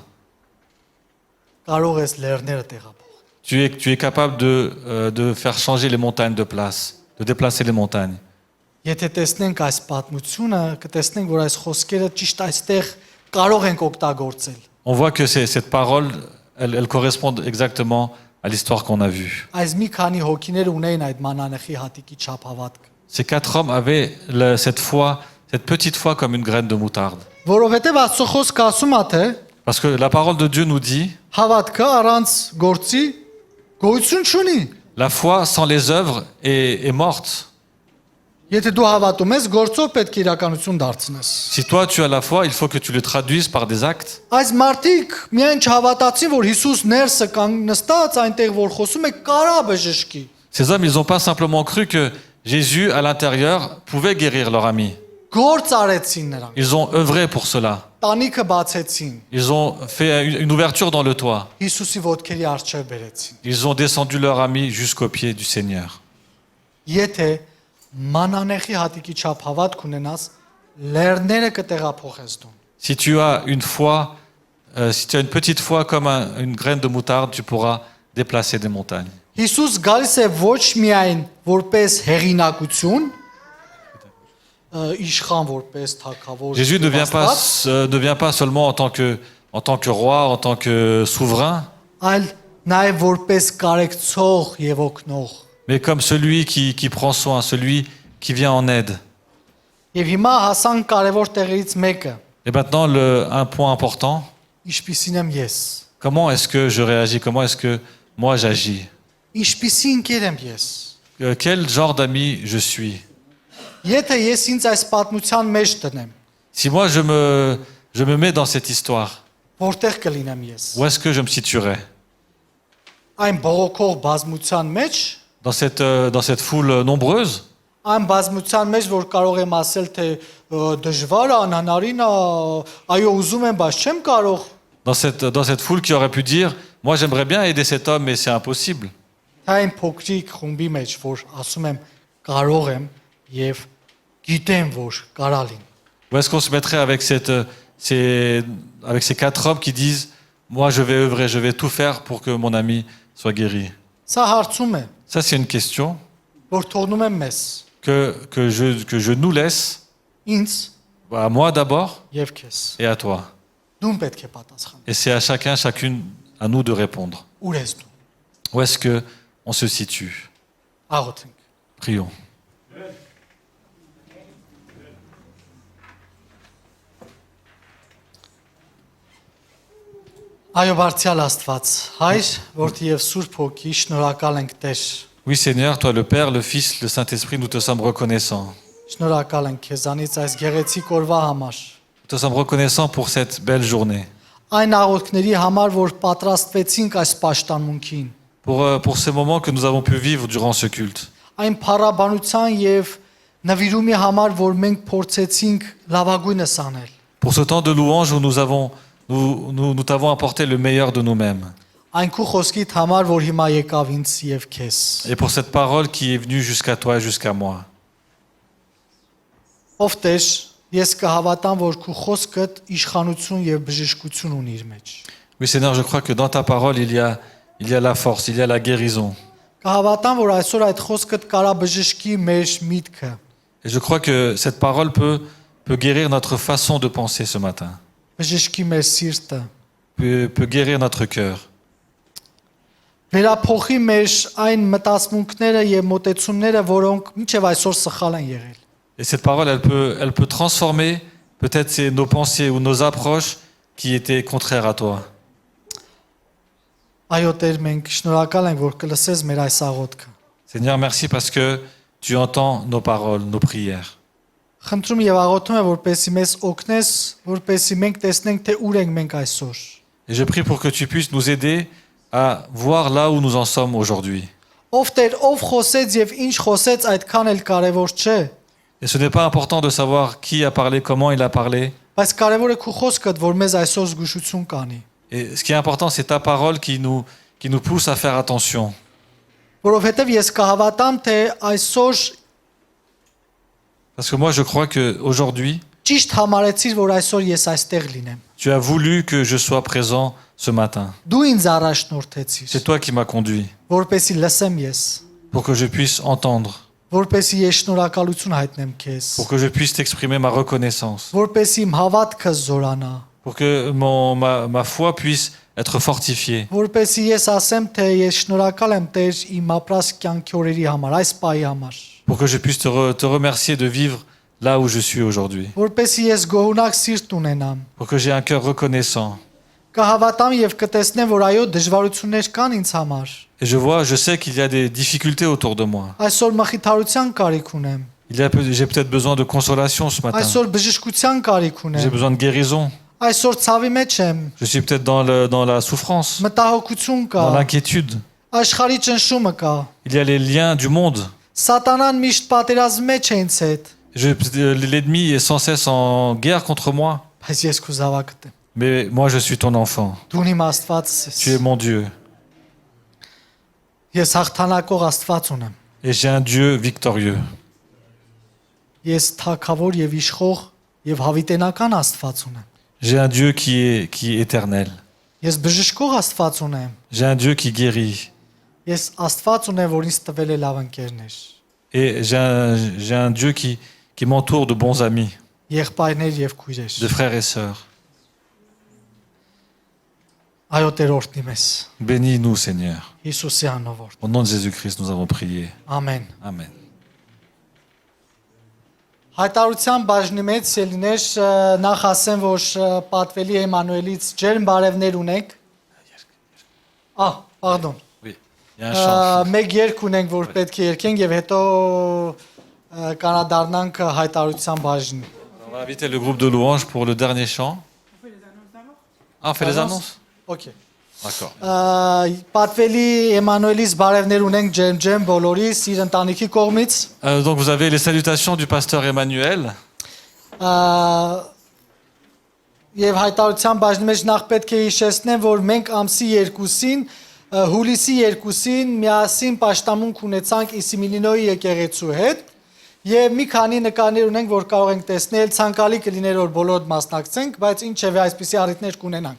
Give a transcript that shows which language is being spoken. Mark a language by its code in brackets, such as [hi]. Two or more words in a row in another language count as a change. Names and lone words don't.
[hy] կարող ես լեռները տեղափոխել։ [fr] tu es capable de faire changer les montagnes de place, de déplacer les montagnes. [hy] Եթե տեսնենք այս պատմությունը, կտեսնենք, որ այս խոսքերը ճիշտ այստեղ կարող ենք օգտագործել։ [fr] On voit que cette parole, elle correspond exactement à l'histoire qu'on a vue. [hy] Այս մի քանի հոգիներ ունեին այդ մանանեխի հատիկի չափ հավատք, [fr] Ces quatre hommes avaient cette foi, cette petite foi comme une graine de moutarde. [hy] որովհետև Աստծո խոսքը ասում է, թե [fr] Parce que la parole de Dieu nous dit, [hy] հավատքը առանց գործի գոյություն չունի։ [fr] la foi sans les œuvres est morte. [hy] Եթե դու հավատում ես, գործով պետք է իրականություն դարձնես։ [fr] Si toi tu as la foi, il faut que tu le traduises par des actes. [hy] Այս մարդիկ միայն չհավատացին, որ Հիսուս ներսը կանգ նստած այնտեղ որ խոսում է կարա բժշկի։ [fr] Ces hommes, ils n'ont pas simplement cru que Jésus, à l'intérieur, pouvait guérir leur ami. [hy] Գործ արեցին նրանք։ [fr] Ils ont œuvré pour cela. [hy] տանիքը բացեցին։ [fr] Ils ont fait une ouverture dans le toit. [hy] Հիսուսի ոտքերի առջև բերեցին։ [fr] Ils ont descendu leur ami jusqu'au pied du Seigneur. [hy] Եթե մանանեխի հատիկի չափ հավատք ունենաս, լեռները կտեղափոխես դու։ [fr] Si tu as une foi, si tu as une petite foi comme une graine de moutarde, tu pourras déplacer des montagnes. [hy] Հիսուս գալիս է ոչ միայն որպես հեղինակություն, իշխան որպես թագավոր։ [fr] Jésus ne vient pas seulement en tant que roi, en tant que souverain, [hy] Այլ նաև որպես կարեկցող եւ օգնող։ [fr] mais comme celui qui prend soin, celui qui vient en aide. [hy] Եվ հիմա հասան կարևոր տեղերից մեկը։ [fr] Et maintenant, un point important, [hy] Ինչպիսին եմ ես։ [fr] comment est-ce que je réagis, comment est-ce que moi j'agis? [hy] Ինչպիսի ընկեր եմ ես։ [fr] Quel genre d'ami je suis? [hy] Եթե ես ինձ այս պատմության մեջ տնեմ, [fr] Si moi je me mets dans cette histoire, [hy] որտեղ կլինեմ ես։ [fr] où est-ce que je me situerais? [hy] Այն բողոքող բազմության մեջ, [fr] Dans cette foule nombreuse? [hy] այն բազմության մեջ, որ կարող եմ ասել, թե դժվար է, անհնարին է, այո ուզում եմ, բայց չեմ կարող։ [fr] Dans cette foule qui aurait pu dire, moi j'aimerais bien aider cet homme, mais c'est impossible. [hy] Դա այն փոքրիկ խումբի մեջ, որ ասում եմ կարող եմ եւ գիտեմ, որ կարա լինի։ [fr] Où est-ce qu'on se mettrait avec ces 4 hommes qui disent, moi je vais œuvrer, je vais tout faire pour que mon ami soit guéri? [hy] Սա հարցում է, [fr] Ça c'est une question [hy] որ թողնում եմ մեզ, [fr] que je nous laisse, [hy] ինձ [fr] à moi d'abord [hy] եւ քեզ։ [fr] et à toi. [hy] Դու պետք է պատասխանես։ [fr] Et c'est à chacun, chacune, à nous de répondre. [hy] Ուր ես դու։ [fr] Où est-ce que on se situe? [hy] Աղոթենք։ [fr] Prions. [hy] Այո, բարձրալ Աստված, Հայր, որդի եւ Սուրբ Հոգի, շնորհակալ ենք Տեր։ [fr] Oui Seigneur, toi le Père, le Fils, le Saint-Esprit, nous te sommes reconnaissants. [hy] Շնորհակալ ենք քեզանից այս գեղեցիկ օրվա համար։ [fr] Nous te sommes reconnaissants pour cette belle journée. [hy] Այն աղոթքների համար, որ պատրաստվեցինք այս պաշտամունքին։ [fr] Pour ces moments que nous avons pu vivre durant ce culte. [hy] Այն փառաբանության եւ նվիրումի համար, որ մենք փորձեցինք լավագույնս անել։ [fr] Pour ce temps de louange où nous t'avons apporté le meilleur de nous-mêmes. [hy] Այն քո խոսքիդ համար, որ հիմա եկավ ինձ եւ քեզ։ [fr] Et pour cette parole qui est venue jusqu'à toi et jusqu'à moi. [hy] Ով Տեր, ես կհավատամ, որ քո խոսքդ իշխանություն եւ բժշկություն ունի իր մեջ։ [fr] Oui Seigneur, je crois que dans ta parole il y a la force, il y a la guérison. [hy] Կհավատամ, որ այսօր այդ խոսքդ կարա բժշկի մեր միտքը։ [fr] Et je crois que cette parole peut guérir notre façon de penser ce matin. [hy] Բժշկի մեր սիրտը։ [fr] Peut guérir notre cœur. [hy] Վերափոխի մեր այն մտածմունքները եւ մոտեցումները, որոնք մինչեւ այսօր սխալ են եղել։ [fr] Et cette parole, elle peut transformer peut-être nos pensées ou nos approches qui étaient contraires à toi. [hy] Այո, Տեր, մենք շնորհակալ ենք, որ կլսես մեր այս աղոթքը։ [fr] Seigneur, merci parce que tu entends nos paroles, nos prières. [hy] Խնդրում եւ աղոթում եմ, որպեսզի մեզ օգնես, որպեսզի մենք տեսնենք, թե ուր ենք մենք այսօր։ [fr] Et je prie pour que tu puisses nous aider à voir là où nous en sommes aujourd'hui. [hy] Ով Տեր, ով խոսեց եւ ինչ խոսեց, այդքան էլ կարեւոր չէ։ [fr] Et ce n'est pas important de savoir qui a parlé, comment il a parlé. [hy] Բայց կարեւոր է քո խոսքդ, որ մեզ այսօր զգուշություն կանի։ [fr] Et ce qui est important, c'est ta parole qui nous pousse à faire attention. [hy] Որովհետեւ ես կհավատամ, թե այսօր [fr] Parce que moi, je crois qu'aujourd'hui, [hy] ճիշտ համարեցիր, որ այսօր ես այստեղ լինեմ։ [fr] tu as voulu que je sois présent ce matin. [hy] Դու ինձ առաջնորդեցիր, [fr] C'est toi qui m'as conduit [hy] որպեսզի լսեմ ես, [fr] pour que je puisse entendre, [hy] որպեսզի ես շնորհակալություն հայտնեմ քեզ, [fr] pour que je puisse t'exprimer ma reconnaissance, [hy] որպեսզի իմ հավատքը զորանա, [fr] pour que ma foi puisse être fortifiée, [hy] որպեսզի ես ասեմ, թե ես շնորհակալ եմ Տեր իմ ապրած կյանքի օրերի համար, այս պահի համար, [fr] pour que je puisse te remercier de vivre là où je suis aujourd'hui, [hy] որպեսզի ես գոհունակ սիրտ ունենամ, [fr] pour que j'ai un cœur reconnaissant. [hy] կհավատամ եւ կտեսնեմ, որ այո դժվարություններ կան ինձ համար, [fr] Et je sais qu'il y a des difficultés autour de moi. [hy] այսօր մխիթարության կարիք ունեմ, [fr] J'ai peut-être besoin de consolation ce matin. [hy] այսօր բժշկության կարիք [fr] J'ai [hy] ունեմ, [fr] besoin de guérison. [hy] այսօր ցավի մեջ եմ, [fr] Je suis peut-être dans la souffrance, [hy] մտահոգություն կա, [fr] dans l'inquiétude. [hy] աշխարհի ճնշումը կա, [fr] Il y a les liens du monde. [hy] Սատանան միշտ պատերազմ մեջ է ինձ հետ, [fr] L'ennemi est sans cesse en guerre contre moi. [hy] Բայց ես քո զավակդ եմ։ [fr] Mais moi, je suis ton enfant. [hy] Դու իմ Աստվածս ես։ [fr] Tu es mon Dieu. [hy] Ես հաղթանակող Աստված ունեմ։ [fr] Et j'ai un Dieu victorieux. [hy] Ես թակավոր եւ իշխող եւ հավիտենական Աստված ունեմ։ [fr] J'ai un Dieu qui est éternel. [hy] Ես բժշկող Աստված ունեմ։ [fr] J'ai un Dieu qui guérit. [hy] Ես Աստված ունեմ, որ ինձ տվել է լավ ընկերներ, [fr] Et j'ai un Dieu qui m'entoure de bons amis, [hy] եղբայրներ եւ քույրեր։ [fr] de frères et sœurs. [hy] Այո Տեր օրհնի մեզ։ [fr] Bénis-nous, Seigneur. [hy] Հիսուսի անունով։ [fr] Au nom de Jésus-Christ, nous avons prié. [hy] Ամեն։ [fr] Amen. [hy] Հայտարարության բաժնի մեջ ելիներ նախ ասեմ, որ պատվելի Էմանուելից ջերմ բարևներ ունենք։ Pardon։ [fr] Oui, il y a un chant. [hy] Մեկ երգ ունենք, որ պետք է երգենք եւ հետո կանադառնանք հայտարարության բաժնին։ [fr] On va inviter le groupe de louanges pour le dernier chant. Ah, on fait les annonces? Okay։ D'accord. [hy] Պատվելի Էմանուելից բարևներ ունենք ջերմ բոլորիս իր ընտանիքի կողմից։ [fr] Donc vous avez les salutations du pasteur Emmanuel. [hy] Եվ հայտարարության բաժնի մեջ նախ պետք է հիշեցնեմ, որ մենք ամսի 2-ին, հուլիսի 2-ին միասին պաշտամունք ունեցանք Իսիմինոյի եկեղեցու հետ եւ մի քանի նկարներ ունենք, որ կարող ենք տեսնել, ցանկալի կլիներ որ բոլոր մասնակցենք, բայց ինչեւէ այսպիսի առիթներ կունենանք։